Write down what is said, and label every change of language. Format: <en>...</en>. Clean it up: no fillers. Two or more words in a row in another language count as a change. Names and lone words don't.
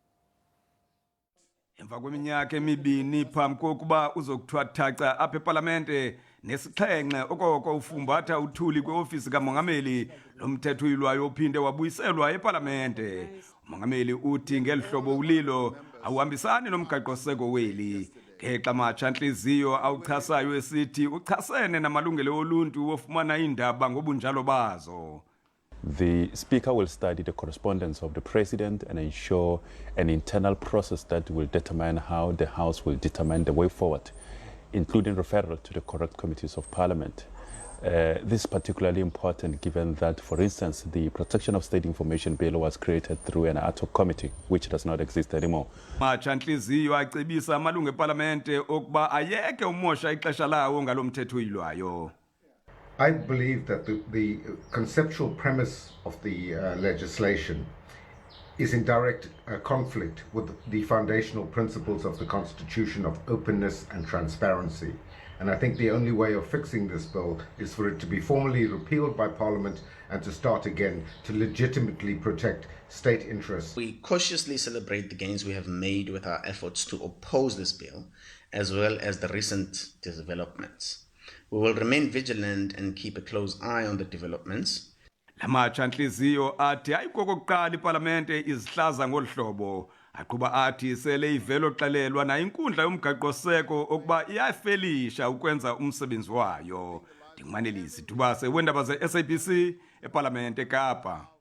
<xh>Emva kweminyaka emibini phambi kokuba uzokuthiwa thaca apha ePalamente nesixhenxe okoko ufumbatha uthuli kweofisi kaMongameli lomthetho uyilwayo uphinde wabuyiselwa ePalamente. uMongameli uthi ngeli hlobo ulilo awuhambisani nomgaqo-seko weli. Ngexa matsha-ntliziyo awuchasayo esithi uchasene namalungelo oluntu wofumana iindaba ngobunjalo bazo.</xh> <en>The Speaker will study the correspondence of the President and ensure an internal process that will determine how the House will determine the way forward, including referral to the correct committees of Parliament. This is particularly important given that, for instance, the Protection of State Information Bill was created through an ad hoc committee, which does not exist anymore.</en> <xh>Matsha-ntliziyo acebisa amalungu ePalamente okuba ayeke umosha ixesha lawo ngalo mthetho uyilwayo.</xh> <en>I believe that the conceptual premise of the legislation is in direct conflict with the foundational principles of the Constitution of openness and transparency. And I think the only way of fixing this bill is for it to be formally repealed by Parliament and to start again to legitimately protect state interests. We cautiously celebrate the gains we have made with our efforts to oppose this bill, as well as the recent developments. We will remain vigilant and keep a close eye on the developments.</en> <xh>La matsha-ntliziyo athi ayikokokuqala iPalamente izihlaza ngolu hlobo. Aqhuba athi sele ivelo xelelwa na inkundla yomgaqo-seko okuba iyafelisha ukwenza umsebenzi wayo. Ndingumanelisi Dubase weendaba ze-SABC ePalamente Kapa.</xh>